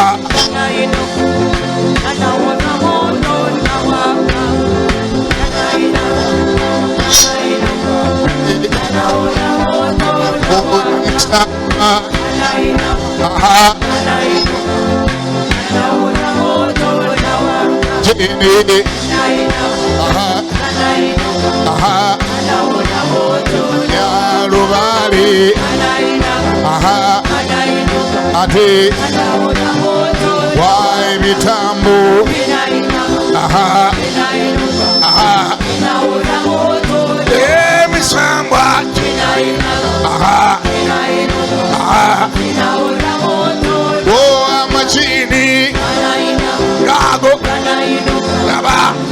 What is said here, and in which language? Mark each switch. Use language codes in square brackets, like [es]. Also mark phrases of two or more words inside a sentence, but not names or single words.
[sw] anainuka anaona moto na waka anainuka anaona moto na waka anainama aha anainuka anaona moto na waka jene anainama aha anainuka [lg] aha ya rubale aha ate wa ebitambo aha aha emisambwa aha aha o amachini gago laba